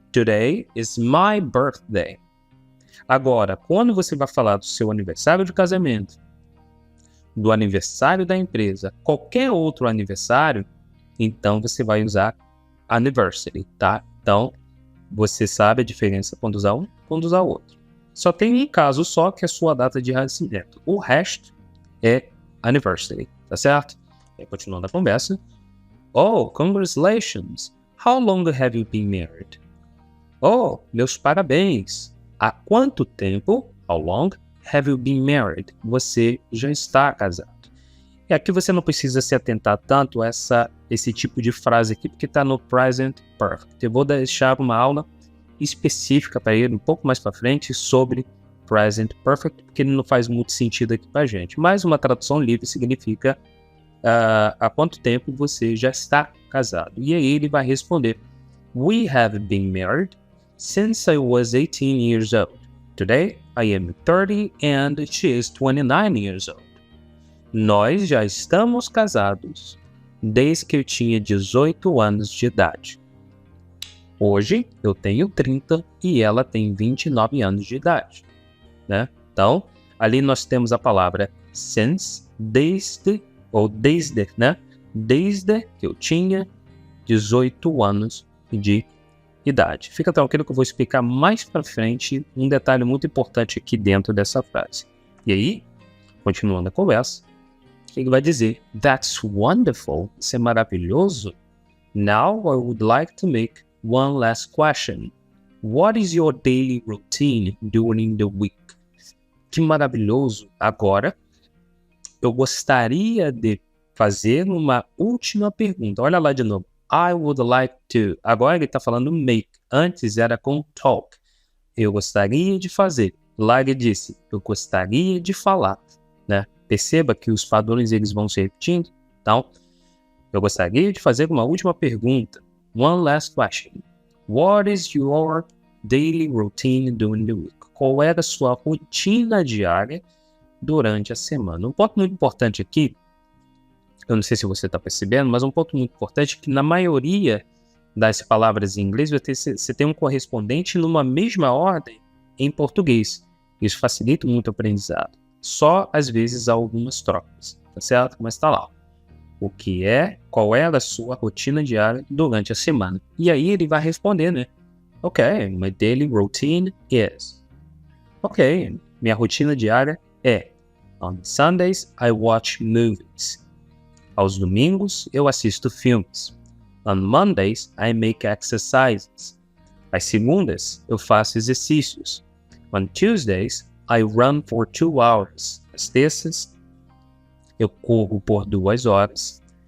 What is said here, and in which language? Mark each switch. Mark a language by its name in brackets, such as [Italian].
[Portuguese] Today is my birthday. Agora, quando você vai falar do seu aniversário de casamento, do aniversário da empresa, qualquer outro aniversário, então você vai usar anniversary, tá? Então, você sabe a diferença quando usar um, quando usar o outro. Só tem um caso só, que é a sua data de nascimento. O resto é anniversary, tá certo? E aí, continuando a conversa. Oh, congratulations! [English] How long have you been married? Oh, meus parabéns! Há quanto tempo, how long, have you been married? [Portuguese] Você já está casado. E aqui você não precisa se atentar tanto a esse tipo de frase aqui, porque está no present perfect. Eu vou deixar uma aula específica para ele um pouco mais para frente sobre present perfect, porque ele não faz muito sentido aqui para a gente. Mas uma tradução livre significa há quanto tempo você já está casado. [English] E aí ele vai responder, We have been married since I was 18 years old. Today I am 30 and she is 29 years old. [Portuguese] Nós já estamos casados desde que eu tinha 18 anos de idade. Hoje eu tenho 30 e ela tem 29 anos de idade, né? Então, ali nós temos a palavra since, desde, né? Desde que eu tinha 18 anos de idade. Fica tranquilo que eu vou explicar mais para frente um detalhe muito importante aqui dentro dessa frase. E aí, continuando a conversa, ele vai dizer, That's wonderful, isso é maravilhoso. [English] Now I would like to make one last question. What is your daily routine during the week? [Portuguese] Que maravilhoso. Agora, eu gostaria de fazer uma última pergunta. Olha lá de novo. I would like to. Agora ele está falando make. Antes era com talk. Eu gostaria de fazer. Lá ele disse, eu gostaria de falar, né? Perceba que os padrões eles vão se repetindo. Então, eu gostaria de fazer uma última pergunta. [English] One last question. What is your daily routine during the week? [Portuguese] Qual é a sua rotina diária durante a semana? Um ponto muito importante aqui, eu não sei se você está percebendo, mas um ponto muito importante é que na maioria das palavras em inglês você tem um correspondente numa mesma ordem em português. Isso facilita muito o aprendizado. Só, às vezes, há algumas trocas, tá certo? Mas tá lá. Qual é a sua rotina diária durante a semana? E aí ele vai responder, né? [English] Ok, my daily routine is. Ok, minha rotina diária é. On Sundays, I watch movies. [Portuguese] Aos domingos, eu assisto filmes. [English] On Mondays, I make exercises. [Portuguese] Às segundas, eu faço exercícios. [English] On Tuesdays, I run for 2 hours. [Portuguese] Às terças, eu corro por 2 horas.